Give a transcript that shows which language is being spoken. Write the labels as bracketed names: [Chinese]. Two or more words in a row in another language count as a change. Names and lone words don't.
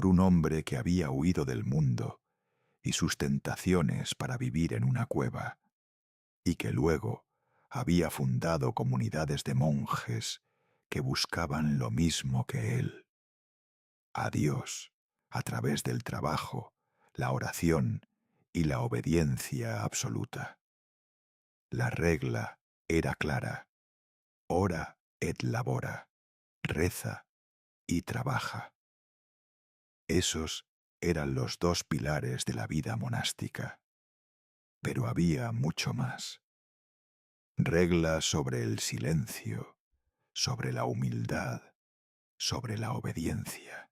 [Spanish] un hombre que había huido del mundo y sus tentaciones para vivir en una cueva, y que luego había fundado comunidades de monjes que buscaban lo mismo que él: a Dios a través del trabajo, la oración y la obediencia absoluta. La regla era clara: [Latin] ora et labora, [Spanish] reza y trabaja. Esos eran los 2 pilares de la vida monástica. Pero había mucho más. Reglas sobre el silencio, sobre la humildad, sobre la obediencia.